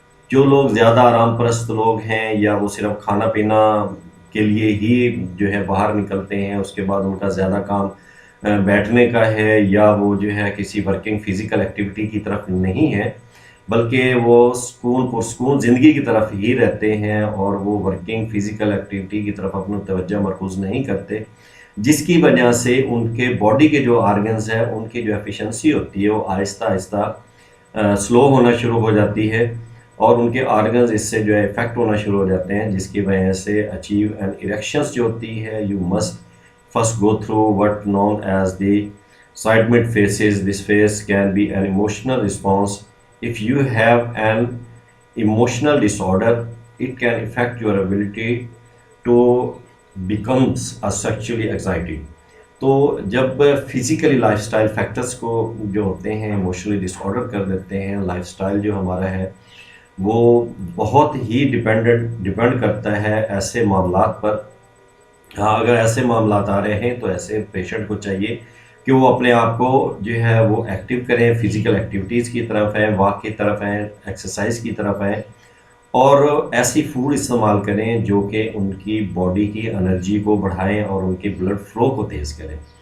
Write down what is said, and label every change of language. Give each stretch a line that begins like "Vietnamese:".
Urdu: جو لوگ زیادہ آرام پرست لوگ ہیں، یا وہ صرف کھانا پینا کے لیے ہی جو ہے باہر نکلتے ہیں، اس کے بعد ان کا زیادہ کام بیٹھنے کا ہے، یا وہ جو ہے کسی ورکنگ فزیکل ایکٹیویٹی کی طرف نہیں ہے، بلکہ وہ سکون پرسکون زندگی کی طرف ہی رہتے ہیں، اور وہ ورکنگ فزیکل ایکٹیویٹی کی طرف اپنا توجہ مرکوز نہیں کرتے، جس کی وجہ سے ان کے باڈی کے جو آرگنز ہیں ان کی جو ایفیشنسی ہوتی ہے وہ آہستہ آہستہ سلو ہونا شروع ہو جاتی ہے، اور ان کے آرگنز اس سے جو ہے افیکٹ ہونا شروع ہو جاتے ہیں، جس کی وجہ سے
English: achieve an erections
Urdu: جو ہوتی ہے.
English: You must first go through what known as the excitement phases. This phase can be an emotional response. If you have an emotional disorder, it can affect your ability to becomes a sexually excited.
Urdu: تو جب physically life style factors کو جو ہوتے ہیں emotionally ڈس order کر دیتے ہیں، life style جو ہمارا ہے وہ بہت ہی ڈپینڈ کرتا ہے ایسے معاملات پر. ہاں، اگر ایسے معاملات آ رہے ہیں تو ایسے پیشنٹ کو چاہیے کہ وہ اپنے آپ کو جو ہے وہ ایکٹیو کریں، فزیکل ایکٹیویٹیز کی طرف ہیں، واک کی طرف ہیں، ایکسرسائز کی طرف ہیں، اور ایسی فوڈ استعمال کریں جو کہ ان کی باڈی کی انرجی کو بڑھائیں اور ان کی بلڈ فلو کو تیز کریں.